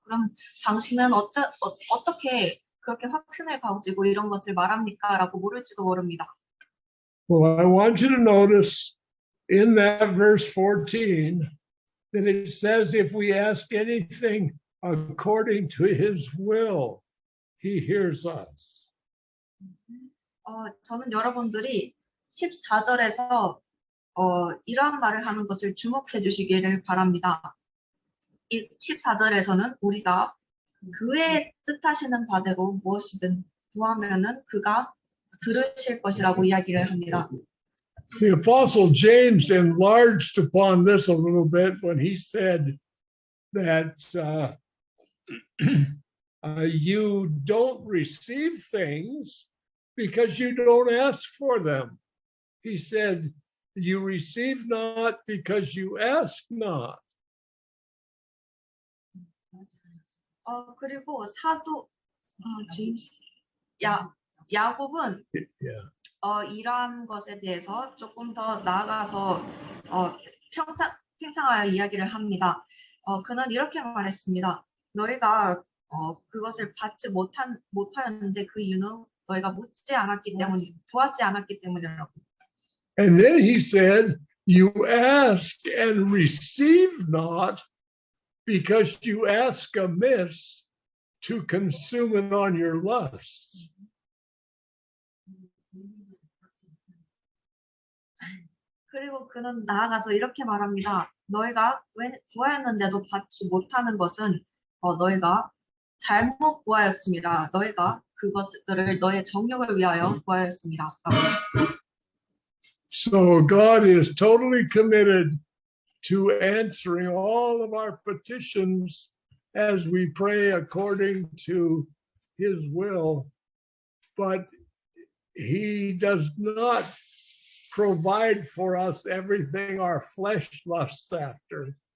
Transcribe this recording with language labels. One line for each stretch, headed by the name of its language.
Korean: 그럼 당신은 어떻게 그렇게 확신을 가지고 이런 것을 말합니까? 라고 물을지도 모릅니다.
English: Well, I want you to notice in that verse 14 that it says if we ask anything according to his will, he hears us.
Korean: 저는 여러분들이 14절에서 이러한 말을 하는 것을 주목해 주시기를 바랍니다. 이 14절에서는 우리가 그의 뜻하시는 바대로 무엇이든 구하면은 그가 들으실 것이라고 이야기를 합니다.
English: The Apostle James enlarged upon this a little bit when he said that you don't receive things because you don't ask for them. He said, you receive not because you ask not.
Korean: 그리고 사도 제임스 야곱은 이러한 것에 대해서 조금 더 나아가서 평상하여 이야기를 합니다. 그는 이렇게 말했습니다. 너희가 그것을 받지 못하였는데 그 이유는 너희가 구하지 않았기 때문이라고.
English: And then he said, you ask and receive not because you ask amiss to consume it on your lusts.
Korean: 그리고 그는 나아가서 이렇게 말합니다. 너희가 구하였는데도 받지 못하는 것은 너희가 잘못 구하였습니다. 너희가 그것들을 너의 정욕을 위하여 구하였습니다.
English: So God is totally committed to answering all of our petitions as we pray according to his will, but he does not provide for us everything our flesh lusts after.